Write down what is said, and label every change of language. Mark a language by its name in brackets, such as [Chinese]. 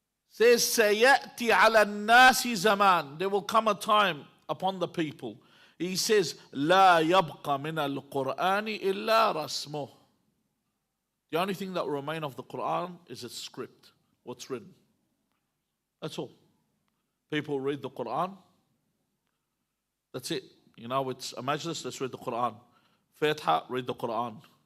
[English] Says, [Arabic] سَيَأْتِي عَلَى النَّاسِ زَمَانٍ. [English] There will come a time upon the people. He says, [Arabic] لَا يَبْقَ مِنَ الْقُرْآنِ إِلَّا رَسْمُهُ. [English] The only thing that will remain of the Qur'an is its script, what's written. That's all. People read the Qur'an. That's it. You know, it's a majlis, let's read the Qur'an. Fatiha, read the Qur'an.